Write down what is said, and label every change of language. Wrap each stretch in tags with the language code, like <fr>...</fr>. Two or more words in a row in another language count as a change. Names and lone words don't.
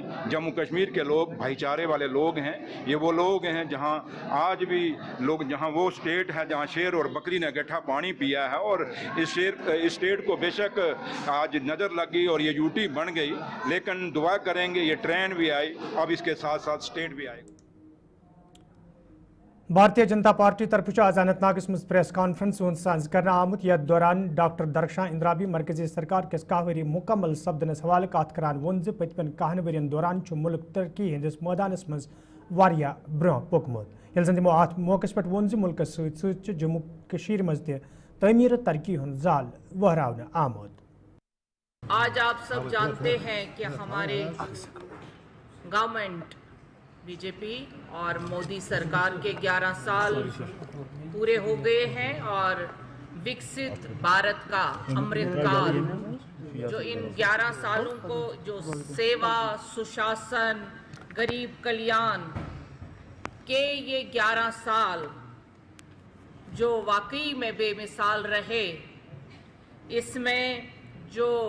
<hi>जम्मू कश्मीर के लोग भाईचारे वाले लोग हैं। ये वो लोग हैं जहाँ आज भी लोग, जहाँ वो स्टेट है जहाँ शेर और बकरी ने गड्ढा पानी पिया है, और इस स्टेट को बेशक आज नज़र लगी और ये यूटी बन गई, लेकिन दुआ करेंगे ये ट्रेन भी आई, अब इसके साथ साथ स्टेट भी आएगा।</hi> <ks>भारतीय जनता पार्टी तरफ आज अनंतनागस मज</ks> <en>press conference</en> <ks>साज कर आमुत, यथ दौरान डॉक्टर दरख्शां इंद्राबी मरकजी सरकार किस कहवरी मुकम्मल सपदनस हवाले कत करान वोन ज पतमन कहन वरियन दौरान मुल्क तरक्की हंदिस मैदानस मज वारिया ब्रोह पकमुत। यल जन तमो अत मौके पे वोन ज मुल्क सत जम्मू कश्मीर मज तमीर तरक्की हुंद जाल वहरावन आमुद।</ks> <hi>आज आप सब जानते हैं कि हमारे गवर्नमेंट बीजेपी और मोदी सरकार के 11 साल पूरे हो गए हैं, और विकसित भारत का अमृतकाल, जो इन 11 सालों को जो सेवा, सुशासन, गरीब कल्याण के ये 11 साल जो वाकई में बेमिसाल रहे, इसमें जो</hi>